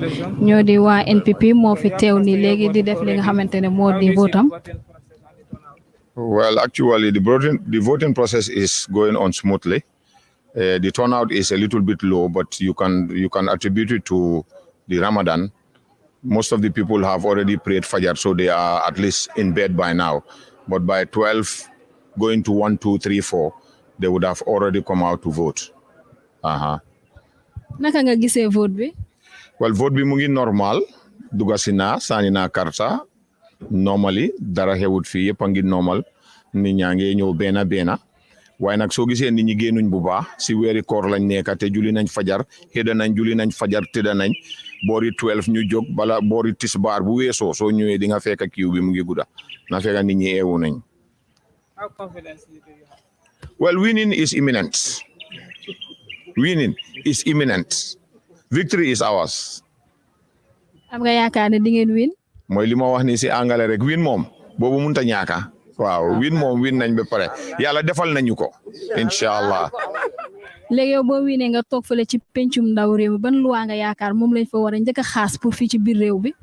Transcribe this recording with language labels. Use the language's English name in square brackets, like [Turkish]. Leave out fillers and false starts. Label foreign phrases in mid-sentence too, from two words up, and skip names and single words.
[Wolof] ñoo di waa NPP moo fi teew ni léegi di def li nga xamante ne moo di votam. [English] Well, actually, the voting process is going on smoothly. The turnout is a little bit low, but you can attribute it to the Ramadan. Most of the people have already prayed Fajr, so they are at least in bed by now. But by 12, going to 1, 2, 3, 4, they would have already come out to vote. [Wolof] Naka nga gisee vote bi? Well, vote bi mu ngi normal. Dugasina, sanina karta. Normally, dara xewut fi yëpp a ngi normal. Nit ñaa ngi ñëw bena. Waaye nag soo gisee nit ñi génnuñ bu baax si weeri koor lañ nekk te julli nañ fajar xëda nañ julli nañ fajar tëdda nañ boori 12 ñu jóg bala boori tisbaar bu weesoo soo ñëwee di nga fekk kiiw bi mu ngi gudda na fekk nit ñi eewu nañ. [English] How confident do you have? Well, winning is imminent. Winning is imminent. Victory is ours. [Wolof] Am nga yaakaar ne di ngeen win? Mooy li ma wax ni si angale rek win moom boobu mënta ñaaka. Waaw win moom win nañ ba pare yàlla defal nañu ko inshallah. Léegi yow boo winee nga toog fële ci pencum ndaw réew mi ban loi nga yaakaar moom lañ fa war a njëkk a xaas pour fii ci biir réew bi.